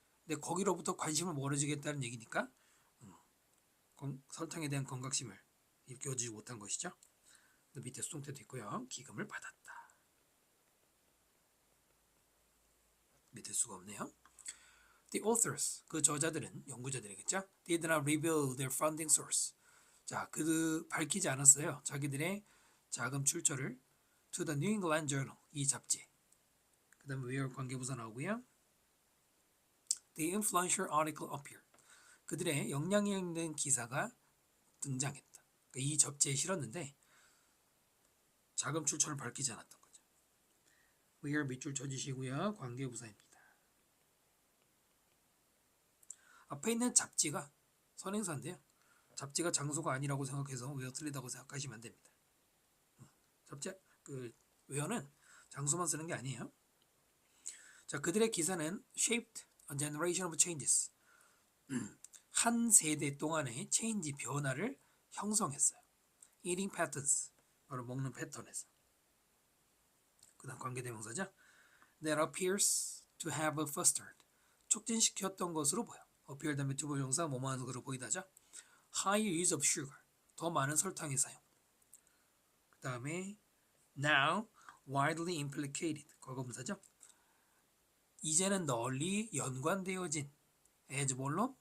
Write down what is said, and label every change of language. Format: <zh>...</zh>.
<ko>근데 거기로부터 관심을 멀어지겠다는 얘기니까 설탕에 대한 건강심을 일깨워주지 못한 것이죠. 밑에 수동태도 있고요. 기금을 받았다. 믿을 수가 없네요.</ko> <en>The authors,</en> <ko>그 저자들은 연구자들이겠죠.</ko> <en>Did not reveal their funding source.</en> <ko>자, 밝히지 않았어요. 자기들의 자금 출처를</ko> <en>to the New England Journal,</en> <ko>이 잡지. 그 다음에 where 관계부사 나오고요.</ko> <en>The influential article appeared.</en> <ko>그들의 영향력 있는 기사가 등장했다. 그러니까 이 잡지에 실었는데 자금 출처를 밝히지 않았던 거죠. where 밑줄 쳐주시고요. 관계부사입니다. 앞에 있는 잡지가 선행사인데요. 잡지가 장소가 아니라고 생각해서 where 틀리다고 생각하시면 안 됩니다. 잡지 where는 장소만 쓰는 게 아니에요. 자, 그들의 기사는</ko> <en>shaped a generation of changes.</en> <ko>한 세대 동안의 change 변화를 형성했어요.</ko> <en>eating patterns</en> <ko>바로 먹는 패턴에서. 그다음 관계대명사죠.</ko> <en>That appears to have fostered</en> <ko>촉진시켰던 것으로 보여. appear 다음에 주보정사 뭐뭐하는 것으로 보이다죠.</ko> <en>high use of sugar</en> <ko>더 많은 설탕의 사용. 그 다음에</ko> <en>now widely implicated</en> <ko>과거분사죠. 이제는 널리 연관되어진 as 뭘로?</ko>